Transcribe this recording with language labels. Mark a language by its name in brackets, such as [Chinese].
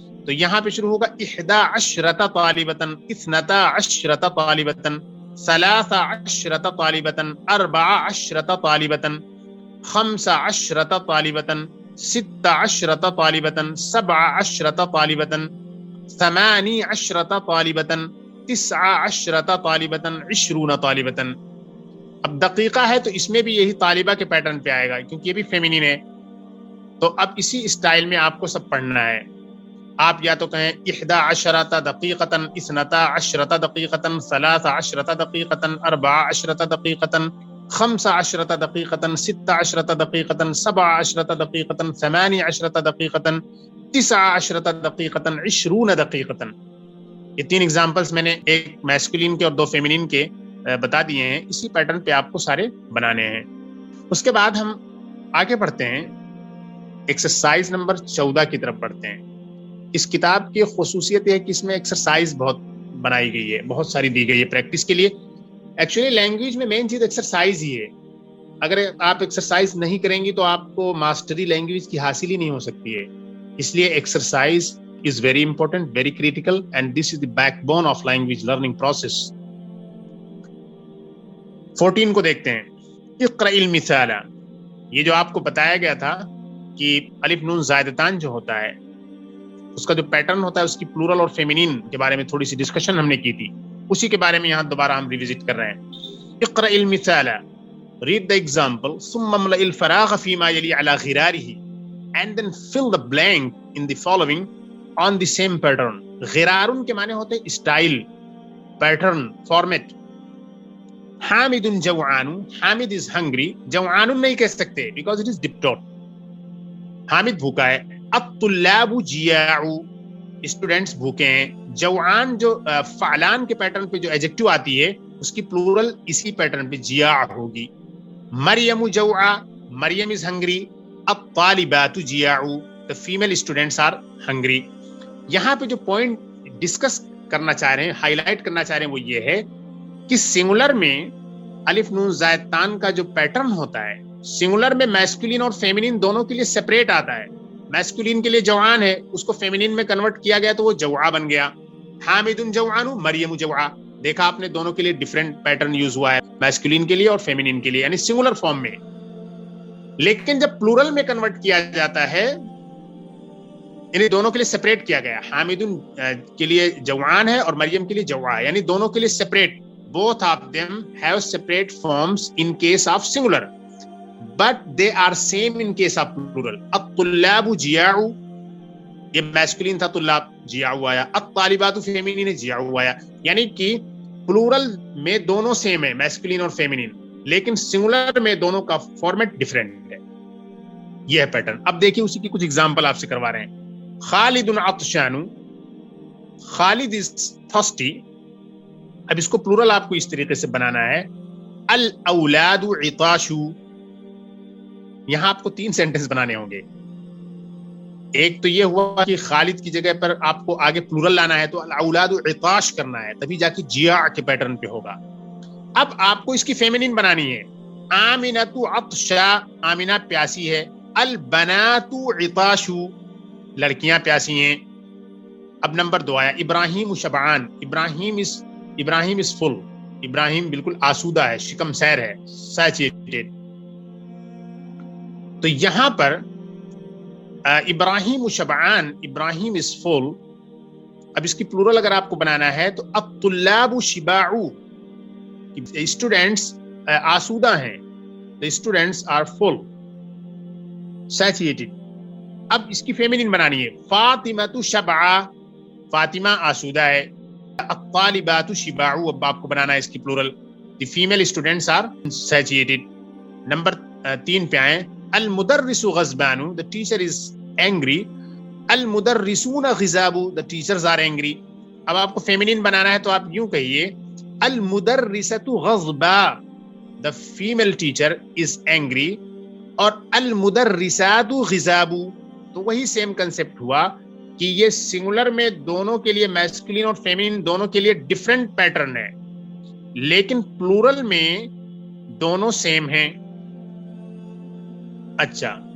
[Urdu] تو یہاں پہ شروع ہوگا 11 طالبتن، 12 طالبتن، 13 طالبتن، 14 طالبتن، 15 طالبتن، 16 طالبتن، 17 طالبتن، 18 طالبتن، 19 طالبتن، 20 طالبتن. اب دقیقہ ہے تو اس میں بھی یہی طالبہ کے پیٹرن پہ آئے گا کیونکہ یہ بھی فیمینین ہے. تو اب اسی اسٹائل میں آپ کو سب پڑھنا ہے. آپ یا تو کہیں 11 دقیقتاً، 12 دقیقتاً، 13 دقیقتاً، 14 دقیقتاً، 15 دقیقتاً، 16 دقیقتاً، 17 دقیقتاً، 18 دقیقتاً، 19 دقیقتاً، 20 دقیقتاً. یہ 3 ایگزامپلس میں نے ایک میسکولین کے اور 2 فیمینین کے بتا دیے ہیں. اسی پیٹرن پہ آپ کو سارے بنانے ہیں. اس کے بعد ہم آگے پڑھتے ہیں، ایکسرسائز نمبر 14 کی طرف بڑھتے ہیں. اس کتاب کی خصوصیت یہ ہے کہ اس میں ایکسرسائز بہت بنائی گئی ہے، بہت ساری دی گئی ہے پریکٹس کے لیے. ایکچولی لینگویج میں مین چیز ایکسرسائز ہی ہے. اگر آپ ایکسرسائز نہیں کریں گی تو آپ کو ماسٹری لینگویج کی حاصل ہی نہیں ہو سکتی ہے. اس لیے [English] Exercise is very important, very critical, and this is the backbone of language learning process. [Urdu] 14 کو دیکھتے ہیں. [Arabic] اقرأ المثال. [Urdu] یہ جو آپ کو بتایا گیا تھا کہ الف نون زائدتان جو ہوتا ہے اس کا جو پیٹرن ہوتا ہے اس کی پلورل اور فیمینین کے بارے میں تھوڑی سی ڈسکشن ہم نے کی تھی، اسی کے بارے میں یہاں دوبارہ ہم ریوزٹ کر رہے ہیں. [Arabic] اقرأ المثال، [English] read the example، [Arabic] ثم املأ الفراغ فيما يلي على غراره [English] and then fill the blank in the following on the same pattern. [Urdu] غرارن کے معنی ہوتے ہیں style, pattern, format. [Arabic] حامد جوعان، [Urdu] Hamid [English] is hungry، [Urdu] جوعان نہیں کہہ سکتے [English] because it is diptot. [Urdu] Hamid بھوکا ہے. [Arabic] الطلاب جیاع، [Urdu] اسٹوڈنٹس بھوکے ہیں. جوعان جو فعلان کے پیٹرن پہ جو ایجیکٹو آتی ہے اس کی پلورل اسی پیٹرن پہ جیاع ہوگی. [English] مریم جوعا، Maryam is hungry. [Arabic] الطالبات جیاع، [English] the female students are hungry. [Urdu] یہاں پہ جو پوائنٹ ڈسکس کرنا چاہ رہے ہیں، ہائی لائٹ کرنا چاہ رہے ہیں، وہ یہ ہے کہ سنگولر میں الف نون زائد تان کا جو پیٹرن ہوتا ہے، سنگولر میں میسکولین اور فیمینین دونوں کے لیے سپریٹ آتا ہے. میسکولین کے لیے جوعان ہے، اس کو فیمینین میں کنورٹ کیا گیا تو وہ جوعا بن گیا. [Arabic] حامد جوعان، مریم جوعا. [Urdu] دیکھا آپ نے دونوں کے لیے ڈفرینٹ پیٹرن یوز ہوا ہے، میسکولین کے لیے اور فیمینین کے لیے، یعنی سنگولر فارم میں. لیکن جب پلورل میں کنورٹ کیا جاتا ہے یعنی دونوں کے لیے سپریٹ کیا گیا. حامد کے لیے جوعان ہے اور مریم کے لیے جوعا، یعنی دونوں کے لیے separate. [English] Both of them have separate forms in case of singular, but they are same in case of plural. [Arabic] الطلاب جیاع، [Urdu] یہ میسکولین تھا طلاب، جیاع آیا. الطالبات فیمینین، جیاع آیا. یعنی کہ پلورل میں دونوں سیم ہے، میسکولین اور فیمینین، لیکن سنگولر میں دونوں کا فارمیٹ ڈفرینٹ ہے. یہ ہے پیٹرن. اب دیکھیں اسی کی کچھ ایگزامپل آپ سے کروا رہے ہیں. [Arabic] خالد عطشان، [Urdu] خالد [English] Is thirsty. [Urdu] اب اس کو پلورل آپ کو اس طریقے سے بنانا ہے. [Arabic] الاولاد عطاش. [Urdu] یہاں آپ کو 3 سینٹنس بنانے ہوں گے. ایک تو یہ ہوا کہ خالد کی جگہ پر آپ کو آگے پلورل لانا ہے تو [Arabic] الاولاد عطاش [Urdu] کرنا ہے، تبھی جا کے جیاع کے پیٹرن پہ ہوگا. اب آپ کو اس کی فیمینین بنانی ہے. [Arabic] آمنۃ عطشا، [Urdu] آمنہ پیاسی ہے. [Arabic] البنات عطاش، [Urdu] لڑکیاں پیاسی ہیں. اب نمبر 2 آیا [Arabic] ابراہیم شبعان. [English] Ibrahim is full. [Urdu] ابراہیم بالکل آسودہ ہے، شکم سیر ہے، سیچیٹڈ. تو یہاں پر [Arabic] ابراہیم شبعان، [Urdu] ابراہیم [English] is full. [Urdu] اب اس کی پلورل اگر آپ کو بنانا ہے تو [Arabic] الطلاب شباع، [Urdu] اسٹوڈنٹس آسودہ ہیں. [English] the students are full, satiated. [Urdu] اب اس کی فیمینین بنانی ہے. [Arabic] فاطمہ شبعا، [Urdu] فاطمہ آسودہ ہے. [Arabic] الطالبات شباع، [Urdu] اب آپ کو بنانا ہے اس کی plural. [English] the female students are satiated. [Urdu] Number 3 پہ آئیں. [Arabic] المدرس غضبان، [English] the teacher is angry. [Arabic] المدرسون غضاب، [English] the teachers are angry. [Urdu] اب آپ کو فیمینین بنانا ہے تو آپ یوں کہیے [Arabic] المدرسۃ غضبا، [English] the female teacher is angry. [Urdu] اور [Arabic] المدرسات غضاب، [Urdu] تو وہی سیم کنسپٹ ہوا کہ یہ سنگولر میں دونوں کے لیے میسکولین اور فیمینین دونوں کے لیے ڈفرینٹ پیٹرن ہے، لیکن پلورل میں دونوں سیم ہیں. اچھا،